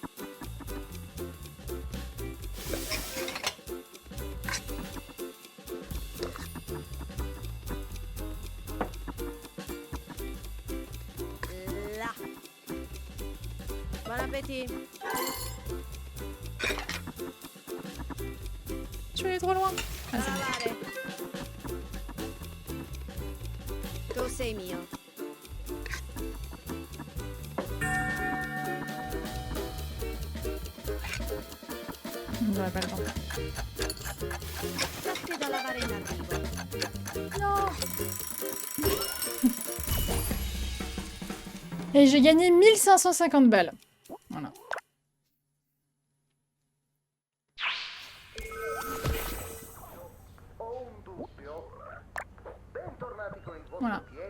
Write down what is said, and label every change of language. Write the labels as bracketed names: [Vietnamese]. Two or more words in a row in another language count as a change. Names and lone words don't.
[French] Là. Bon appétit. Tu es trop loin. Ah, c'est bon. [Italian] Lavare. Tu sei mio. [French] J'aurais pas le temps. [Italian] Tutti da lavare in arrivo. [French] Non. Et j'ai gagné 1550 balles. Voilà. Voilà.